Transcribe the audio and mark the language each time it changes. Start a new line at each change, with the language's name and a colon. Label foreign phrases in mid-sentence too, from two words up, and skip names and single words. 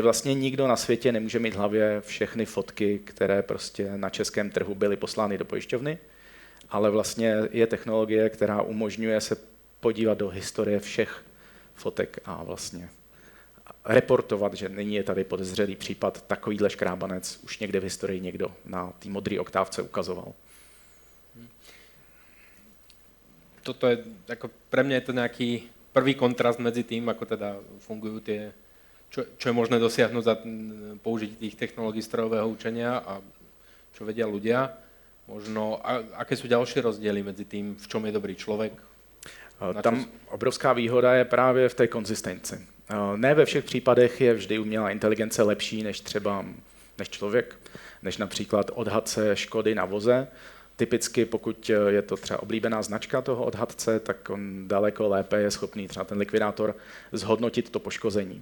Czech: vlastně nikdo na světě nemůže mít v hlavě všechny fotky, které prostě na českém trhu byly poslány do pojišťovny, ale vlastně je technologie, která umožňuje se podívat do historie všech fotek a vlastně reportovat, že není je tady podezřelý případ, takovýhle škrábanec už někde v historii někdo na té modré oktávce ukazoval.
Slovak: toto je, ako pre mňa je to nejaký prvý kontrast medzi tým, ako teda fungujú tie, čo je možné dosiahnuť za použitie tých technológií strojového učenia a čo vedia ľudia. Možno, aké sú ďalšie rozdiely medzi tým, v čom je dobrý člověk?
Czech: Tam obrovská výhoda je právě v té konzistenci. Ne ve všech případech je vždy umělá inteligence lepší než člověk, než například odhadce škody na voze. Typicky, pokud je to třeba oblíbená značka toho odhadce, tak on daleko lépe je schopný třeba ten likvidátor zhodnotit to poškození.